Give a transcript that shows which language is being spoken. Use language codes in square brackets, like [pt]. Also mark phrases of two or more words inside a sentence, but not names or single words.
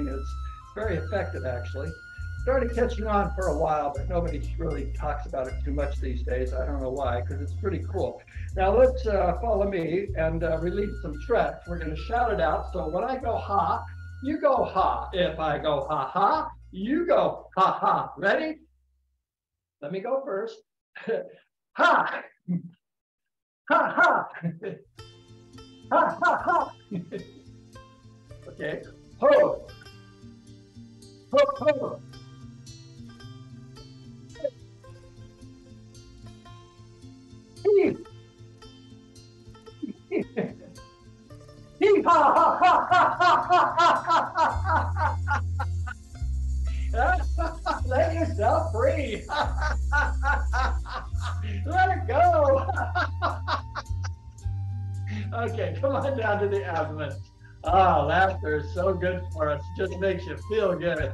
[en] It's very effective, actually. Started catching on for a while, but nobody really talks about it too much these days. I don't know why, because it's pretty cool. Now let's follow me and release some stress. We're going to shout it out. So when I go ha, you go ha. If I go ha ha, you go ha ha. Ready? Let me go first. Ha! Ha ha! Ha ha ha! Okay. Ho! Ho ho! Hee! Hee ha ha ha ha ha ha ha! Let yourself free. Let it go. Okay, come on down to the abdomen. Ah, laughter is so good for us. It just makes you feel good.